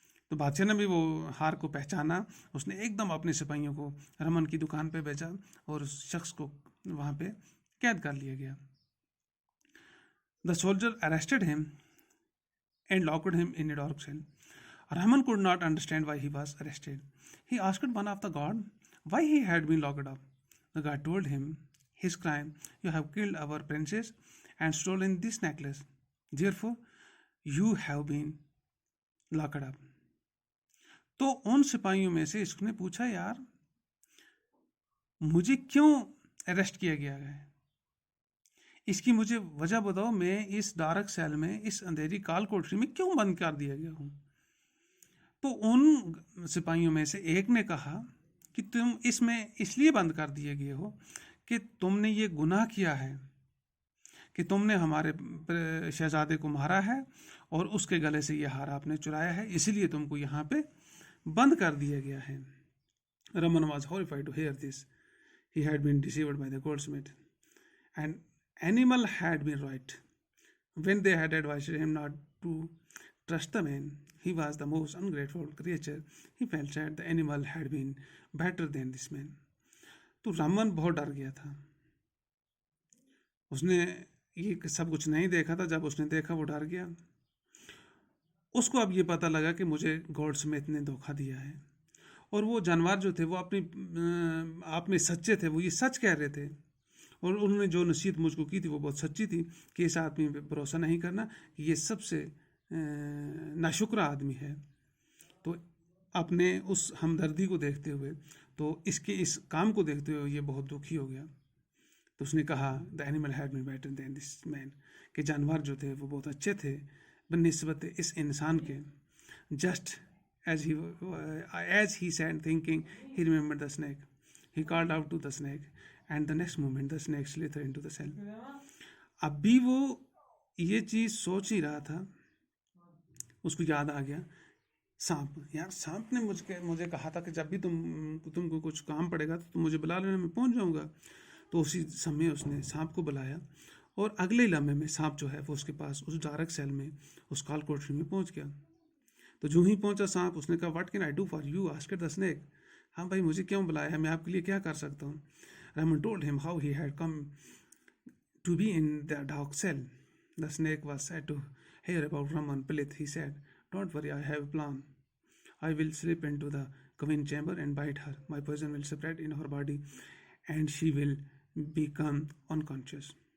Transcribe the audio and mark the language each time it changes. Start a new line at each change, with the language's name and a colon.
Hindi: तो बादशाह ने भी वो हार को पहचाना, उसने एकदम अपने सिपाहियों को रमन की दुकान पे भेजा और उस शख्स को वहाँ पे कैद कर लिया गया.
English: The soldier arrested him and locked him in a dark cell. Raman could not understand why he was arrested. He asked one of the guard why he had been locked up. The guard told him his crime: you have killed our princess and stolen this necklace. Therefore, you have been locked up.
Hindi: तो उन सिपाहियों में से इसने पूछा, यार मुझे क्यों अरेस्ट किया गया है, इसकी मुझे वजह बताओ, मैं इस डार्क सेल में, इस अंधेरी काल कोठरी में क्यों बंद कर दिया गया हूँ. तो उन सिपाहियों में से एक ने कहा कि तुम इसमें इसलिए बंद कर दिए गए हो कि तुमने ये गुनाह किया है कि तुमने हमारे शहजादे को मारा है और उसके गले से ये हार आपने चुराया है, इसीलिए तुमको यहाँ पे बंद कर दिया गया है.
English: Raman was horrified to hear this. He had been deceived by the goldsmith. An animal had been right. When they had advised him not to trust the man, he was the most ungrateful creature. He felt sad the animal had been better than this man.
Hindi: तो रामन बहुत डर गया था. उसने ये सब कुछ नहीं देखा था. जब उसने देखा वो डर गया. उसको अब ये पता लगा कि मुझे गोल्डस्मिथ ने धोखा दिया है और वो जानवर जो थे वो अपनी आप में सच्चे थे, वो ये सच कह रहे थे और उन्होंने जो नसीहत मुझको की थी वो बहुत सच्ची थी कि इस आदमी पे भरोसा नहीं करना, कि ये सबसे नाशुक्र आदमी है. तो अपने उस हमदर्दी को देखते हुए, तो इसके इस काम को देखते हुए ये बहुत दुखी हो गया. तो उसने कहा
English: the animal had been better than this man,
Hindi: कि जानवर जो थे वो बहुत अच्छे थे बनिस्बत इस इंसान के.
English: Just as he sat thinking, he remembered the snake. He called out to the snake, and the next moment the snake slithered into the cell.
Hindi: अभी वो ये चीज़ सोच ही रहा था, उसको याद आ गया सांप. यार सांप ने मुझे कहा था कि जब भी तुमको कुछ काम पड़ेगा तो तुम मुझे बुला लेना, मैं पहुंच जाऊंगा. तो उसी समय उसने सांप को बुलाया और अगले लम्हे में सांप जो है वो उसके पास उस डार्क सेल में, उस काल कोठरी में पहुंच गया. तो जो ही पहुंचा सांप, उसने कहा
English: What can I do for you, asked the snake.
Hindi: हाँ भाई, मुझे क्यों बुलाया है, मैं आपके लिए क्या कर सकता हूँ.
English: Raman told him how he had come to be in the dark cell. The snake was sad to hear about Raman Pilith. He said, don't worry, I have a plan. I will slip into the queen chamber and bite her. My poison will spread in her body and she will become unconscious.